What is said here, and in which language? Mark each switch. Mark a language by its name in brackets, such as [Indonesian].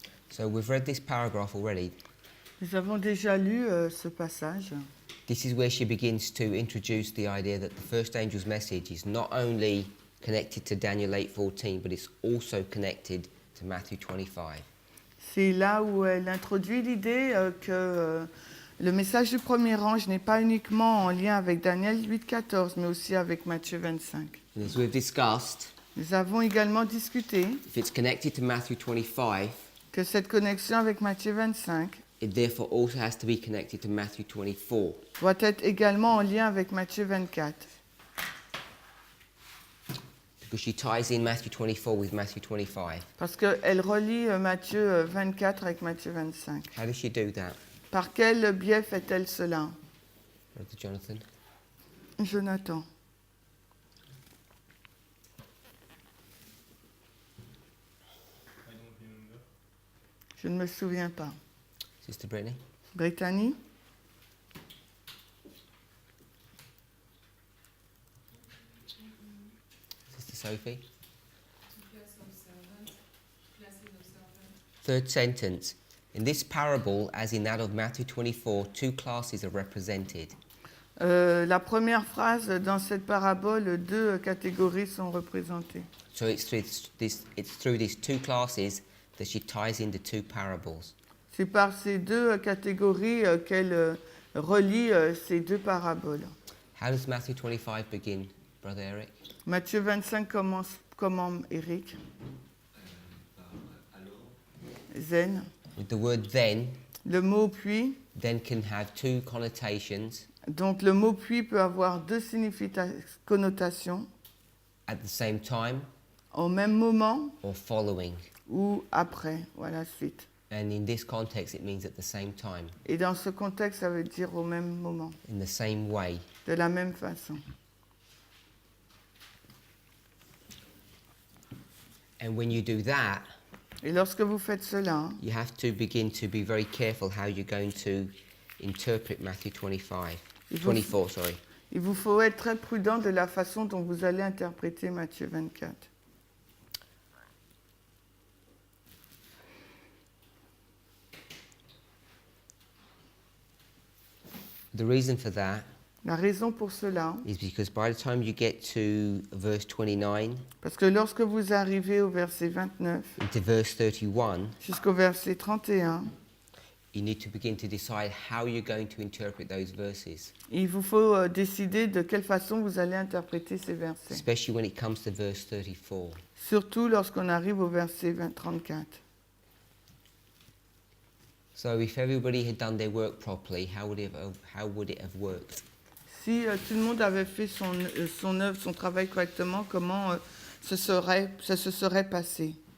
[English] So we've read this paragraph already. [French] Nous avons déjà lu ce passage. [English] This is where she begins to introduce the idea that the first angel's message is not only connected to Daniel 8:14, but it's also connected to Matthew 25. [French] C'est là où elle introduit l'idée que le message du premier ange n'est pas uniquement en lien avec Daniel 8,14, mais aussi avec Matthieu 25. [English] And as we've discussed, [French] Nous avons également discuté [English] if it's connected to Matthew 25, [French] que cette connexion avec Matthieu 25 [English] it therefore also has to be connected to Matthew 24. [French] doit être également en lien avec Matthieu 24. [English] Because she ties in Matthew 24 with Matthew 25. [French] Parce qu'elle relie Matthieu 24 avec Matthieu 25. [English] How does she do that, [French] Par quel biais fait-elle cela, [English] Brother Jonathan? Jonathan? [French] Je ne me souviens pas. [English] Sister Brittany? Brittany? Sister Sophie? Third sentence. In this parable, as in that of Matthew 24, two classes are represented. [French] La première phrase dans cette parabole, deux catégories sont représentées. [English] So it's through these two classes that she ties in the two parables. [French] C'est par ces deux catégories qu'elle relie ces deux paraboles. [English] How does Matthew 25 begin, Brother Eric? [French] Matthieu 25 commence comment, Eric? [English] Zen. With the word then [French] Le mot puis, [English] can have two connotations [French] donc le mot puis peut avoir deux connotations, [English] at the same time [French] au même moment [English] or following. [French] ou après, ou à la suite. [English] And in this context, it means at the same time, [French] Et dans ce contexte, ça veut dire au même moment, [English] in the same way. [French] de la même façon. [English] And when you do that, [French] Et lorsque vous faites cela, [English] you have to begin to be very careful how you're going to interpret Matthew 25. 24, sorry. [French] il vous faut être très prudent de la façon dont vous allez interpréter Matthieu 24. [English] The reason for that [French] La raison pour cela, [English] is because by the time you get to verse 29 [French] parce que lorsque vous arrivez au verset 29 [English] into verse 31, [French] jusqu'au verset 31, [English] you need to begin to decide how you're going to interpret those verses, [French] il vous faut décider de quelle façon vous allez interpréter ces versets. [English] especially when it comes to verse 34. [French] Surtout lorsqu'on arrive au verset 34. [English] So if everybody had done their work properly, how would it have worked? [French] Si tout le monde avait fait son œuvre, son travail correctement, comment ça se serait passé?